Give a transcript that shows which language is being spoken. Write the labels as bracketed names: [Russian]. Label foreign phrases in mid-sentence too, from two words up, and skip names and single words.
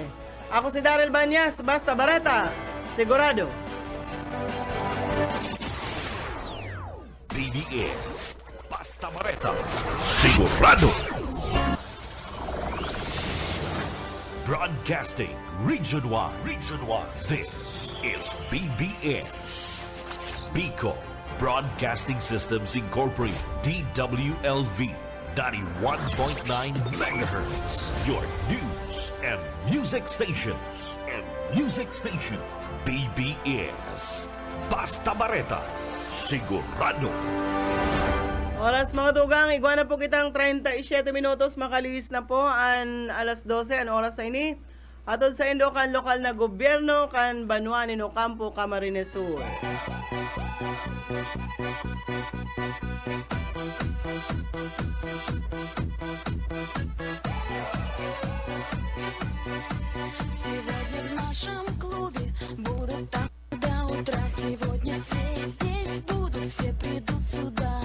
[Bikol] Ako si Daryl Banyas, basta bareta, sigurado. BBS Basta Bareta, sigurado. [English] Broadcasting Region 1. This is BBS. Bicol Broadcasting Systems Incorporated. DWLV 91.9 MHz. Your news and music stations. [Bikol] BBS. Basta Bareta, sigurado. Oras mga tugang, iguana po kitang 37 minutos, makalis na po ang alas 12, ang oras na ini. Atod sa Indo kan lokal na gobyerno kan Banuan in Ocampo, Camarines Sur. [Russian] Сегодня в нашем клубе будут там до утра. Сегодня все здесь будут, все придут сюда.